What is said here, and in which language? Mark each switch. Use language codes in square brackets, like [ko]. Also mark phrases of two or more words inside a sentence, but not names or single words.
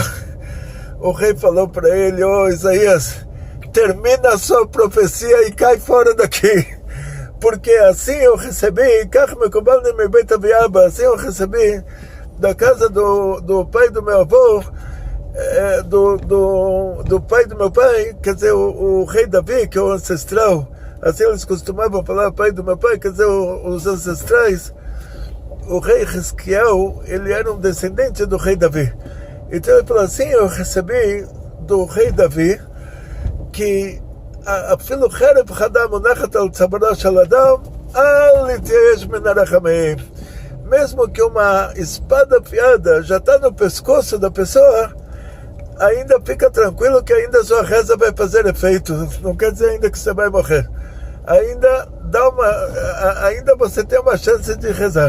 [pt] O rei falou para ele, Isaías, termina a sua profecia e cai fora daqui, porque assim eu recebi, assim eu recebi da casa do pai do meu avô, do pai do meu pai, quer dizer, o rei Davi, que é o ancestral, assim eles costumavam falar, pai do meu pai, quer dizer, os ancestrais, o rei Hizquiyahu, ele era um descendente do rei Davi. Então ele falou assim, eu recebi do rei Davi, que [he] אפילו חרב חדה מונחת על צווארו של אדם, אל להתייאש מן הרחמים. [pt] Mesmo que uma espada afiada já está no pescoço da pessoa, ainda fica tranquilo que ainda sua reza vai fazer efeito. Não quer dizer ainda que você vai morrer. Ainda você tem uma chance de rezar.